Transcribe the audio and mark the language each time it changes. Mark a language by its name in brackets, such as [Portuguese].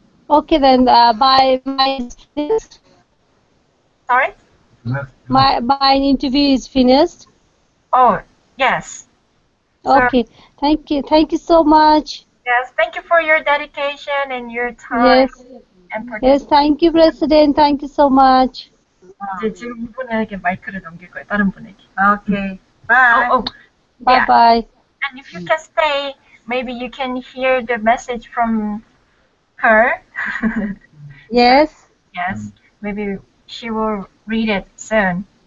[English] Okay then. Bye. My finished. Sorry? My interview is finished. Oh, yes. Okay. Thank you. Thank you so much. Yes, thank you for your dedication and your time. Yes. And Yes. Thank you, President. Thank you so much. [Korean] 이제 지금 이분에게 마이크를 넘길 거예요. 다른 분에게. [English] Okay. Bye. Bye Yeah. bye. And if you can stay, maybe you can hear the message from her. Yes. Yes. Maybe she will read it soon.